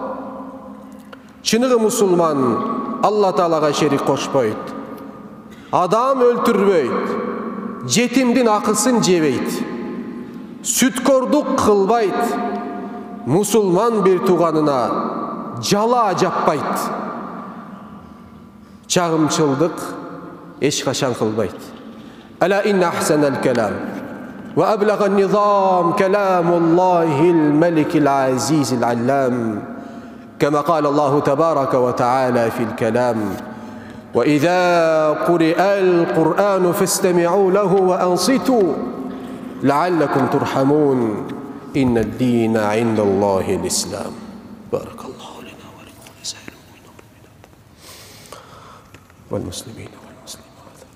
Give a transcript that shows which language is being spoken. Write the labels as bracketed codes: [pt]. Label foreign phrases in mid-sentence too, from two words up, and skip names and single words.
[ky] Чыныгы мусулман Алла Таалага шерик кошпойт, адам өлтүрбөйт, жетимдин акысын жебейт, сүткордук кылбайт, мусулман бир тууганына жала жаппайт, чагымчылдык эч качан кылбайт. [ar] ألا إن أحسن الكلام وأبلغ النظام كلام الله الملك العزيز العلام. كما قال الله تبارك وتعالى في الكلام: وإذا قرئ القرآن فاستمعوا له وأنصتوا لعلكم ترحمون إن الدين عند الله الإسلام. بارك الله لنا ولكم ولسائر المؤمنين والمسلمين والمسلمات